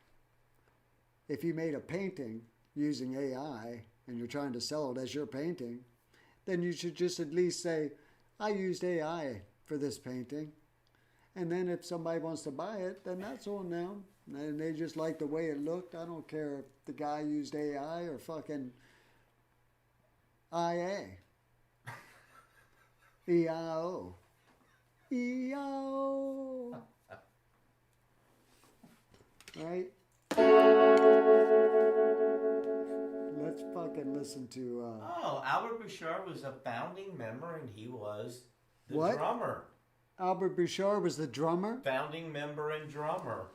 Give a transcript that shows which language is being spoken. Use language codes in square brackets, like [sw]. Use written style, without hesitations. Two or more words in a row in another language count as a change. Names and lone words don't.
[en] If you made a painting using AI and you're trying to sell it as your painting, then you should just at least say, I used AI for this painting. And then if somebody wants to buy it, then that's on them. And they just like the way it looked. I don't care if the guy used AI or fucking IA. E-I-O. E-I-O. Right? Let's fucking listen to... Oh, Albert Bouchard was a founding member, and he was the What? drummer. Albert Bouchard was the drummer Founding member and drummer.